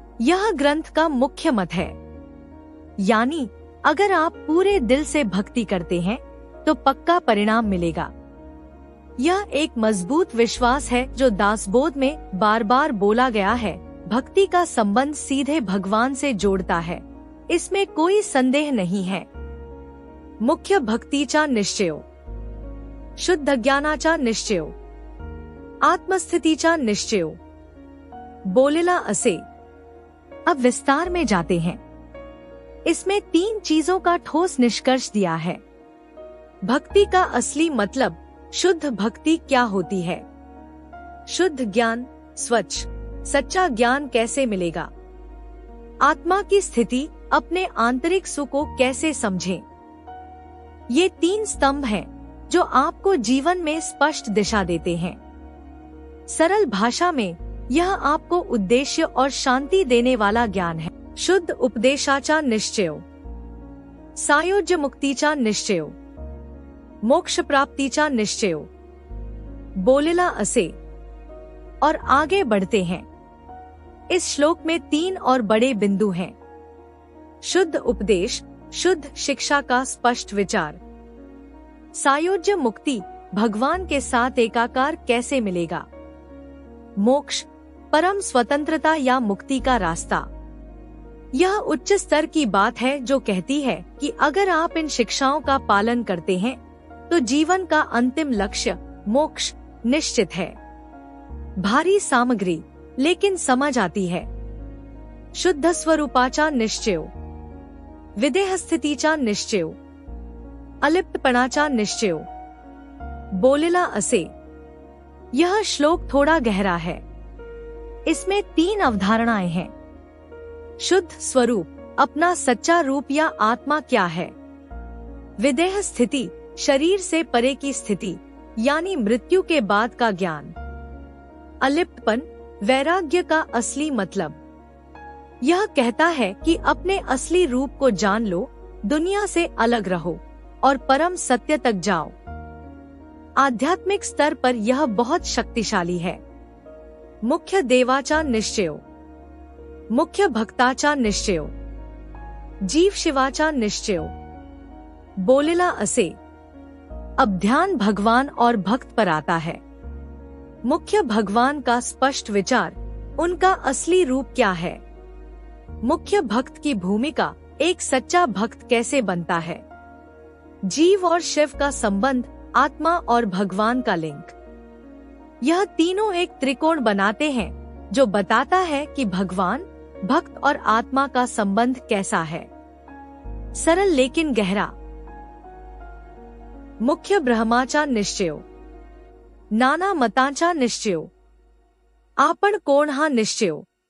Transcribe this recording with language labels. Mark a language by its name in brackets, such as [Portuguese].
[Hindi] यह ग्रंथ का मुख्य मत है। यानी अगर आप पूरे दिल से भक्ति करते हैं तो पक्का परिणाम मिलेगा। यह एक मजबूत विश्वास है जो दासबोध में बार बार बोला गया है। भक्ति का संबंध सीधे भगवान से जोड़ता है, इसमें कोई संदेह नहीं है। [Marathi] मुख्य भक्तीचा निश्चयो, शुद्ध ज्ञानाचा निश्चयो, आत्मस्थितीचा निश्चयो, बोलेला असे। [Hindi] अब विस्तार में जाते हैं। इसमें 3 चीजों का ठोस निष्कर्ष दिया है। भक्ति का असली मतलब, शुद्ध भक्ति क्या होती है, शुद्ध ज्ञान, स्वच्छ सच्चा ज्ञान कैसे मिलेगा, आत्मा की स्थिति, अपने आंतरिक सुख को कैसे समझें। ये 3 स्तंभ हैं जो आपको जीवन में स्पष्ट दिशा देते हैं। सरल भाषा में यह आपको उद्देश्य और शांति देने वाला ज्ञान है। [Marathi] शुद्ध उपदेशाचा निश्चयो, सायोज्य मुक्तीचा निश्चयो, मोक्ष प्राप्तीचा निश्चयो, बोलेला असे। [Hindi] और आगे बढ़ते हैं। इस श्लोक में 3 और बड़े बिंदु हैं। शुद्ध उपदेश, शुद्ध शिक्षा का स्पष्ट विचार। सायोज्य मुक्ति, भगवान के साथ एकाकार कैसे मिलेगा। मोक्ष, परम स्वतंत्रता या मुक्ति का रास्ता। यह उच्च स्तर की बात है जो कहती है कि अगर आप इन शिक्षाओं का पालन करते हैं तो जीवन का अंतिम लक्ष्य मोक्ष निश्चित है। भारी सामग्री, लेकिन समझ आती है। [Marathi] शुद्ध स्वरूपाचा निश्चयो, विदेह स्थितीचा निश्चयो, अलिप्तपणाचा निश्चयो, बोलेला असे। [Hindi] यह श्लोक थोड़ा गहरा है। इसमें 3 अवधारणाएं हैं। शुद्ध स्वरूप, अपना सच्चा रूप या आत्मा क्या है। विदेह स्थिति, शरीर से परे की स्थिति, यानी मृत्यु के बाद का ज्ञान। अलिप्तपन, वैराग्य का असली मतलब। यह कहता है कि अपने असली रूप को जान लो, दुनिया से अलग रहो और परम सत्य तक जाओ। आध्यात्मिक स्तर पर यह बहुत शक्तिशाली है। [Marathi] मुख्य देवाचा निश्चयो, मुख्य भक्ताचा निश्चयो, जीव शिवाचा निश्चयो। बोलेला असे। [Hindi] अब ध्यान भगवान और भक्त पर आता है। मुख्य भगवान का स्पष्ट विचार, उनका असली रूप क्या है। मुख्य भक्त की भूमिका, एक सच्चा भक्त कैसे बनता है। जीव और शिव का संबंध, आत्मा और भगवान का लिंक। यह तीनों एक त्रिकोण बनाते हैं जो बताता है कि भगवान, भक्त और आत्मा का संबंध कैसा है। सरल लेकिन गहरा। [Marathi] मुख्य ब्रह्माचा निश्चयो, नाना मतांचा निश्चयो, आपण कोण हा निश्चयो।